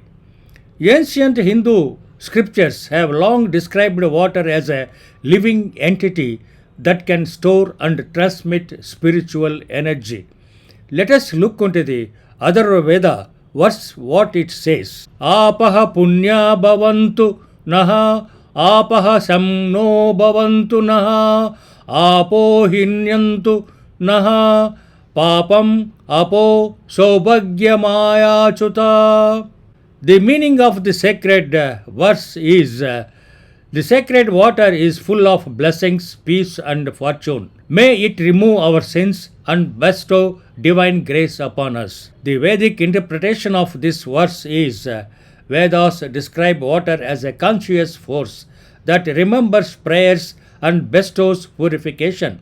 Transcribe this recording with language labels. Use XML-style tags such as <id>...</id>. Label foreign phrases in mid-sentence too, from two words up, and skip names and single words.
<en>Ancient Hindu scriptures have long described water as a living entity that can store and transmit spiritual energy. let us look into the other Veda verse what it says.</en> <sa>आपः पुण्या भवन्तु नः आपः शन्नो भवन्तु नः आपो हिन्यन्तु नः पापम् आपो सौभाग्यमयच्छत.</sa> <en>The meaning of the sacred verse is the sacred water is full of blessings, peace, and fortune. May it remove our sins and bestow divine grace upon us. The Vedic interpretation of this verse is Vedas describe water as a conscious force that remembers prayers and bestows purification.</en>